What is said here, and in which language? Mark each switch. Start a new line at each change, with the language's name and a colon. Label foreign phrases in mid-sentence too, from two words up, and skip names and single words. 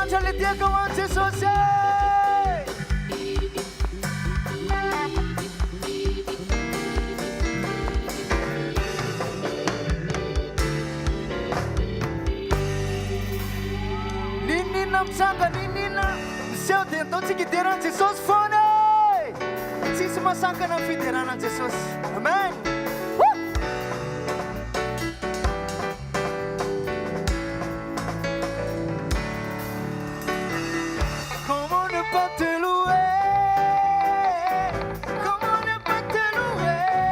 Malagasy: tiaka ho any Jesosy ninina mitsanga ninina miseho dia ataontsika hiderana Jesosy foana tsisy masankana amin'ny fiderana Jesosy amen.
French: Comment ne pas te louer? Comment ne pas te louer?